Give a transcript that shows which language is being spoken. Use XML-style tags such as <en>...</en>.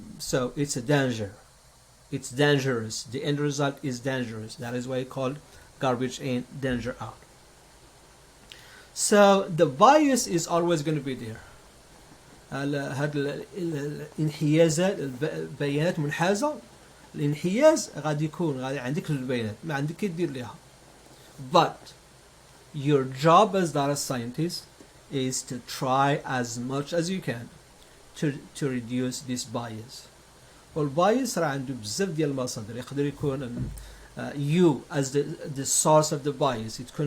<en>So it's a danger. It's dangerous. The end result is dangerous. That is why it's called garbage in, danger out. So the bias is always going to be there.</en> <ar>هاد الانحيازات، البيانات منحازة، الانحياز غادي يكون عندك البيانات ما عندك كدير ليها.</ar> <en>But your job as data scientist is to try as much as you can to reduce this bias.</en> <ar>والبايس راه عنده بزاف ديال المصادر. يقدر يكون</ar> <en>you as the source of the bias.</en>